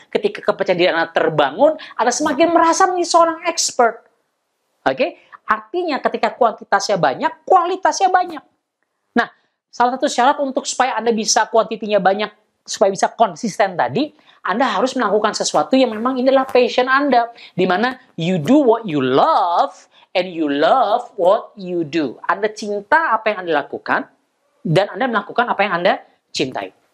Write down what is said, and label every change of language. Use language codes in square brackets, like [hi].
[id] Ketika kepercayaan diri Anda terbangun, Anda semakin merasa menjadi seorang expert. Oke? Artinya ketika kuantitasnya banyak, kualitasnya banyak. Nah, salah satu syarat untuk supaya Anda bisa kuantitinya banyak, supaya bisa konsisten tadi, Anda harus melakukan sesuatu yang memang ini adalah passion Anda. Di mana [en] you do what you love, and you love what you do. [id] Anda cinta apa yang Anda lakukan, dan Anda melakukan apa yang Anda cintai.